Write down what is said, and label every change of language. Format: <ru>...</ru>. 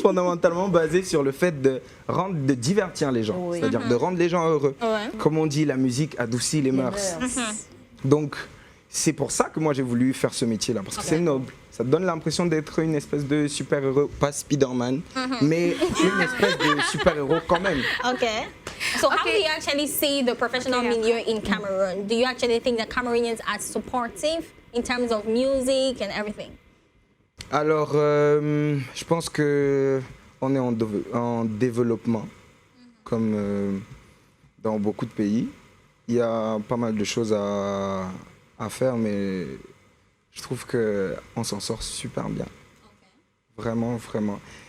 <fr>Fondamentalement basé sur le fait de divertir les gens, c'est-à-dire de rendre les gens heureux. Comme on dit, la musique adoucit les mœurs. Donc, c'est pour ça que moi j'ai voulu faire ce métier-là, parce que c'est noble. Ça te donne l'impression d'être une espèce de super-héros, pas Spider-Man, mais une espèce de super-héros quand même.</fr> <en>Okay. So how do you actually see the professional milieu in Cameroon? Do you actually think that Cameroonians are supportive in terms of music and everything?</en> <fr>Alors, je pense que on est en développement, comme dans beaucoup de pays. Il y a pas mal de choses à faire, mais je trouve qu'on s'en sort super bien. Vraiment, vraiment.</fr>